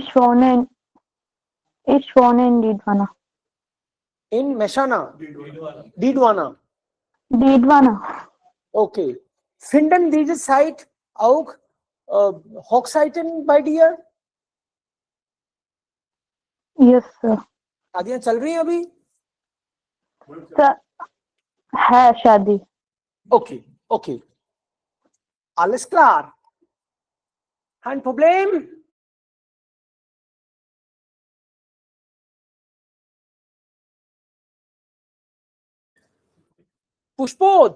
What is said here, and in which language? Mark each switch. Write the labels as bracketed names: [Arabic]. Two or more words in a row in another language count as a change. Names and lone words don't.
[German] Ich wohne in Didwana. In Meshana. Didwana. Didwana. Okay. Finden diese Zeit auch Hochzeiten bei dir? [English] Yes, sir. [Hindi] शादियां चल रही हैं अभी? है शादी. [German] Okay, okay. Alles klar. Kein Problem. Pushpod.